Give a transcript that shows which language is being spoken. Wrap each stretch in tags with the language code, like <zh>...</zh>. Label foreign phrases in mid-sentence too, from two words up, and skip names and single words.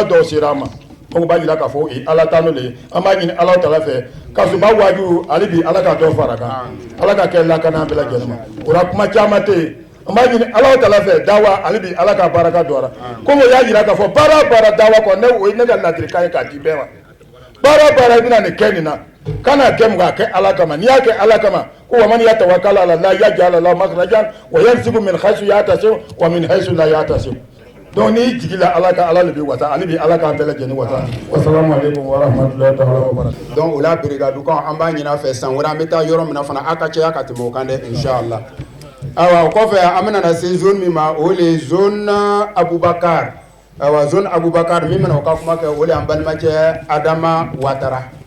<bm>dɔw sera an ma donc b'a jira k'a fɔ ala ta n'o le ye an b'a ɲini ala taala fɛ kasoba waju hali bi ala ka dɔ fara kan ala ka kɛ lakana bɛɛ lajɛlen ma o la kuma caman tɛ yen an b'a ɲini ala taala fɛ dawa hali bi ala ka baraka don a la komi o y'a jira k'a fɔ baara o baara dawa kɔ ne o ye ne ka ladilikan ye k'a di bɛɛ ma baara o baara i bɛna nin kɛ nin na kana kɛ mɔgɔ a kɛ ala kama n'i y'a kɛ ala kama ko</bm> <ar>ومن يتوكل على الله يجعل له مخرجا ويرزقه من حيث يحتسب ومن حيث لا يحتسب</ar> <bm>donc n'i jigila ala ka ala le bɛ wasa ale bi ala k'an bɛɛ lajɛlen wasa</bm> <ar>والسلام عليكم ورحمة الله تعالى وبركاته</ar> <bm>donc o la brigade kan an b'a ɲini a fɛ san wɛrɛ an bɛ taa yɔrɔ min na fana a ka caya ka tɛmɛ o kan dɛ inshallah awa o kɔfɛ an bɛna na se zone min ma o le zone Abubakar awa zone Abubakar min bɛna o ka kuma kɛ o le an balimacɛ Adama Watara</bm>